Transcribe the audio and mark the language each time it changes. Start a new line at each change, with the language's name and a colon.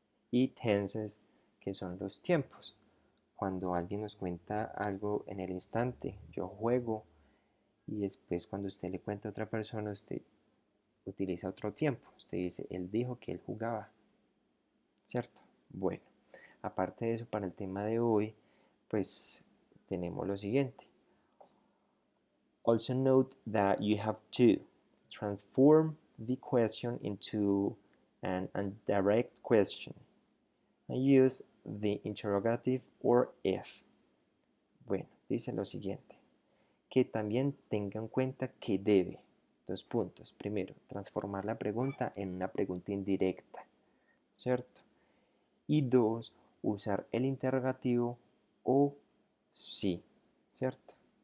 Spanish: Y tenses, que son los tiempos. Cuando alguien nos cuenta algo en el instante, yo juego, y después cuando usted le cuenta a otra persona, usted utiliza otro tiempo. Usted dice, él dijo que él jugaba, ¿cierto? Bueno, aparte de eso, para el tema de hoy, pues tenemos lo siguiente.
English: Also note that you have to transform the question into an indirect question and use the interrogative or if.
Spanish: Bueno, dice lo siguiente, que también tenga en cuenta que debe, dos puntos. Primero, transformar la pregunta en una pregunta indirecta, ¿cierto? Y dos, usar el interrogativo o sí, ¿cierto?